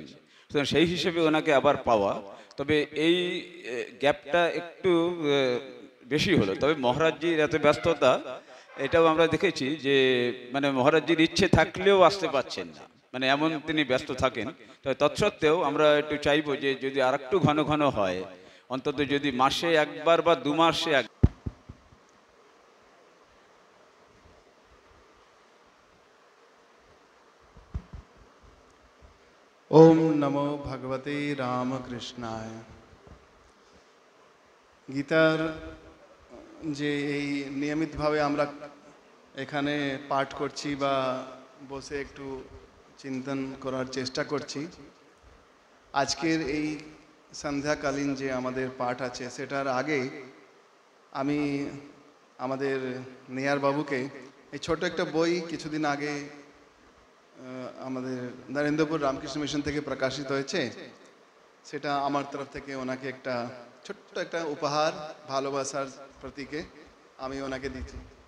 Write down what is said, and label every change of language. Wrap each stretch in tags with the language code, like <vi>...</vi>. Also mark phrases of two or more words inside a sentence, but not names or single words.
<bn>সুতরাং সেই হিসেবে ওনাকে আবার পাওয়া, তবে এই গ্যাপটা একটু বেশি হলো। তবে মহারাজজির এত ব্যস্ততা, এটাও আমরা দেখেছি যে মানে মহারাজজির ইচ্ছে থাকলেও আসতে পারছেন না, মানে এমন তিনি ব্যস্ত থাকেন। তবে তৎসত্ত্বেও আমরা একটু চাইবো যে যদি আর একটু ঘন ঘন হয়, অন্তত যদি মাসে একবার বা 2 মাসে এক।</bn> <sa>ओम नमो भगवते रामकृष्णाय।</sa> <bn>গীতার যে এই নিয়মিতভাবে আমরা এখানে পাঠ করছি বা বসে একটু চিন্তন করার চেষ্টা করছি, আজকের এই সন্ধ্যাকালীন যে আমাদের পাঠ আছে সেটার আগে আমি আমাদের নেয়ার বাবুকে এই ছোট একটা বই কিছুদিন আগে আমাদের নরেন্দ্রপুর রামকৃষ্ণ মিশন থেকে প্রকাশিত হয়েছে, সেটা আমার তরফ থেকে ওনাকে একটা ছোট্ট একটা উপহার, ভালোবাসার প্রতীকে আমি ওনাকে দিচ্ছি।</bn>